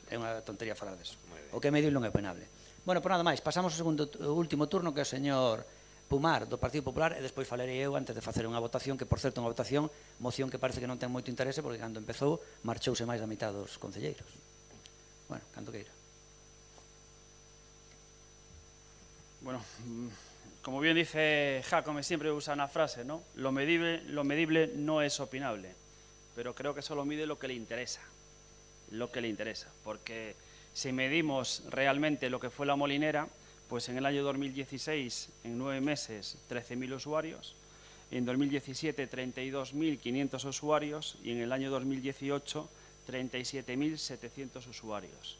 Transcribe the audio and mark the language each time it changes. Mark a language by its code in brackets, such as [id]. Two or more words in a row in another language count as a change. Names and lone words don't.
[gl] É unha tontería falar deso. O que é medible non é punable. Bueno, por nada máis, pasamos ao último turno, que é o señor Pumar, do Partido Popular, e despois falarei eu antes de facer unha votación, que, por certo, unha moción que parece que non ten moito interese, porque cando empezou marchouse máis da mitad dos concelleiros. Bueno, cando queira. [es] Bueno, como bien dice Jacome, siempre usa una frase, ¿no? Lo medible no es opinable, pero creo que solo mide lo que le interesa, porque si medimos realmente lo que fue la Molinera, pues en el año 2016, en 9 meses, 13.000 usuarios, en 2017, 32.500 usuarios y en el año 2018, 37.700 usuarios.